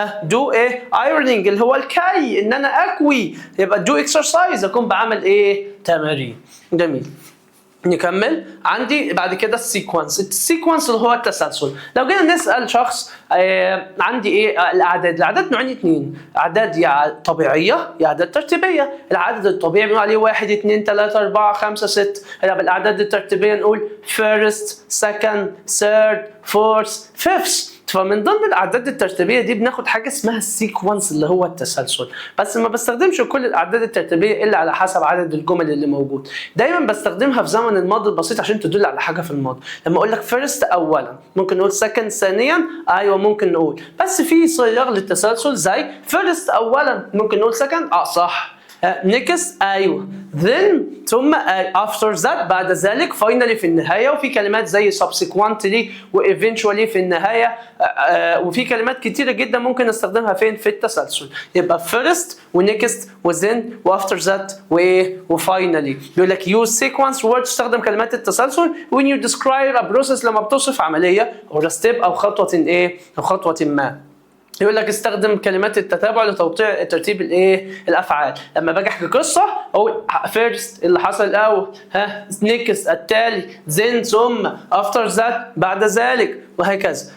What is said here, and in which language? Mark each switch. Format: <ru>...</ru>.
<en>do</en> <ar>إيه</ar> <en>ironing</en> <ar>اللي هو الكي إن أنا أكوي. يبقى</ar> <en>do exercise</en> <ar>يقوم بعمل إيه تمارين. جميل. نكمل. عندي بعد كده السيكونس اللي هو التسلسل. لو جينا نسأل شخص عندي ايه الاعداد نوعين اتنين، اعداد يا طبيعيه يا اعداد ترتيبيه. العدد الطبيعي بنقول عليه 1 2 3 4 5 6. بالاعداد الترتيبيه نقول</ar> <en>first second third fourth fifth.</en> <ar>فمن ضمن الاعداد الترتيبيه دي بناخد حاجه اسمها السيكونس اللي هو التسلسل، بس ما بستخدمش كل الاعداد الترتيبيه الا على حسب عدد الجمل اللي موجود. دايما بستخدمها في زمن الماضي البسيط عشان تدل على حاجه في الماضي. لما اقول لك فيرست اولا ممكن نقول سكند ثانيا، ايوه ممكن نقول، بس في صيغ للتسلسل زي فيرست اولا ممكن نقول سكند صح.</ar> <en>next</en> <ar>ايوه</ar> <en>then</en> <ar>ثم</ar> <en>after that</en> <ar>بعد ذلك</ar> <en>finally</en> <ar>في النهايه. وفي كلمات زي</ar> <en>subsequently</en> <ar>و</ar> <en>eventually</en> <ar>في النهايه. وفي كلمات كتيره جدا ممكن نستخدمها فين في التسلسل.</ar> <en>يبقى first و next و then و after that و finally. يقول لك use sequence word</en> <ar>تستخدم كلمات التسلسل</ar> <en>when you describe a process</en> <ar>لما بتوصف عمليه</ar> <en>or a step</en> <ar>او خطوه ايه او خطوه ما. يقول لك استخدم كلمات التتابع لتوقيع ترتيب الافعال. لما باجي احكي قصه اقول فيرست اللي حصل الاول، نيكست التالي، زين ثم، افتر ذات بعد ذلك، وهكذا.</ar>